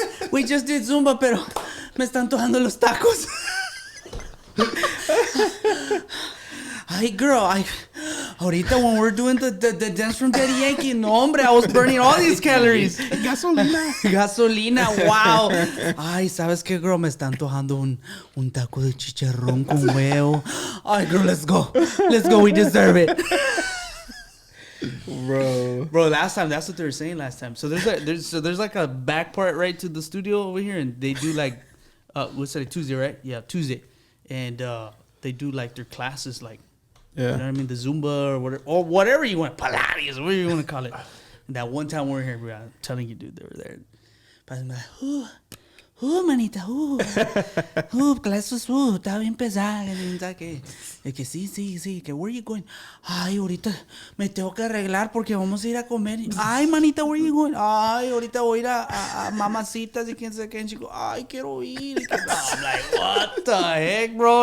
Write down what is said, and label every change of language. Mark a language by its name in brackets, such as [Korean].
[English] We just did Zumba, [Spanish] pero me están tojando los tacos. [English] Hi, girl. Ahorita when we're doing the dance from Daddy Yankee, [Spanish] no, hombre, [English] I was burning all these calories. [Spanish] Gasolina, wow. Ay, ¿sabes qué, girl? Me están tojando un taco de chicharrón con huevo. [English] Ay, girl, let's go. We deserve it. Bro, last time, that's what they were saying last time. So there's like a back part right to the studio over here, and they do like, what's that, Tuesday, right? Yeah, Tuesday. And they do like their classes, like, you know what I mean, the Zumba or whatever you want, Pilates, whatever you want to call it. And that one time we were here, I'm telling you, dude, they were there. But I'm like, [Spanish] manita, clases, está bien pesada. Que sí, que [English] where are you going? [Spanish] Ay, ahorita me tengo que arreglar porque vamos a ir a comer. Ay, manita, [English] where are you going? [Spanish] Ay, ahorita voy a ir a mamacitas y quién sabe qué. Chico, ay, quiero ir. [English] I'm like, what the heck, bro?